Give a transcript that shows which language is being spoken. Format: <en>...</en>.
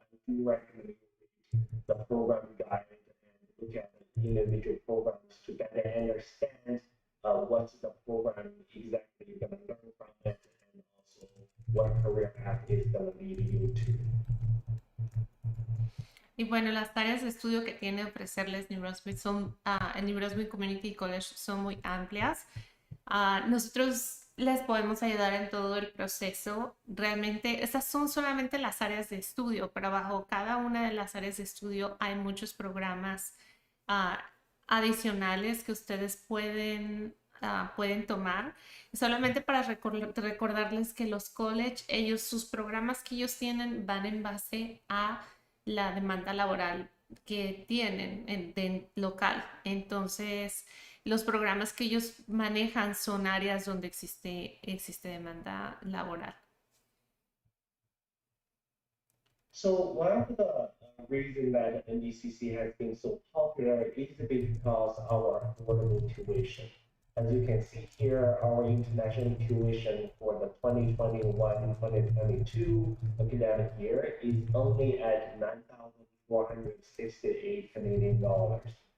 <en>I do recommend you read the program guide and look at the individual programs to better understand what's the program exactly you're going to learn from it, and also what career path is going to lead you to.</en> <es>Y bueno, las áreas de estudio que tiene ofrecerles New Brunswick el New Brunswick Community College son muy amplias. Nosotros les podemos ayudar en todo el proceso. Realmente, estas son solamente las áreas de estudio, pero bajo cada una de las áreas de estudio hay muchos programas adicionales que ustedes pueden tomar. Solamente para recordarles que los college, sus programas que ellos tienen van en base a la demanda laboral que tienen en local. Entonces, los programas que ellos manejan son áreas donde existe demanda laboral.</es> <en>So one of the reasons that NBCC has been so popular is because our affordable tuition. As you can see here, our international tuition for the 2021-2022 academic year is only at 9,468 Canadian dollars.</en>